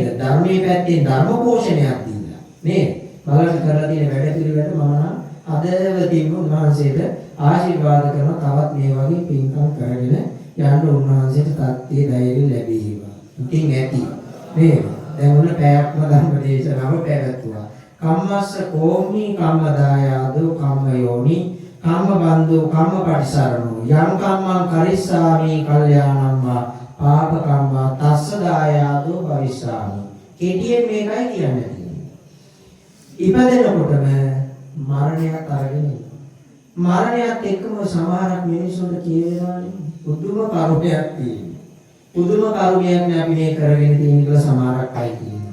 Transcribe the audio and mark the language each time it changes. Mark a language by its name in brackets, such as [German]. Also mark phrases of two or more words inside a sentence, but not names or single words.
[Sinhala] ධර්මයේ පැත්තෙන් ධර්ම පෝෂණයක් දීලා නේද? බලන්න කරලා තියෙන වැඩ පිළිවෙලට මම නම් අදවතින්ම උන්වහන්සේට ආශිර්වාද කරනවා. තවත් මේ වගේ පින්කම් කරගෙන යන්න උන්වහන්සේට තත්ත්වයේ ධෛර්යය ලැබේවා. ඉතින් ඇති නේද? දැන් උන පැයක්ම ධර්ම දේශනාව පැවැත්වුවා. [Pali] කම්මස්ස කෝමි කම්මදායාදෝ කම්මයෝනි කම්මබන්ධෝ කම්මපටිසරණෝ යං කම්මං කරිස්සාමි කල්යාණං වා පාප කම්මා තස්ස දායාදෝ භවිස්සාමි. [Sinhala] කෙටියෙන් මේකයි කියන්නේ. ඉපදෙනකොටම මරණයත් අරගෙන ඉන්නවා. මරණයත් එක්කම සමහරක් මිනිස්සුන්ට කියවෙනවානේ පුදුම කරුණයක් තියෙනවා. පුදුම කරුණයක් නේ අපි මේ කරගෙන තියෙන කියලා සමහරක් අය කියනවා.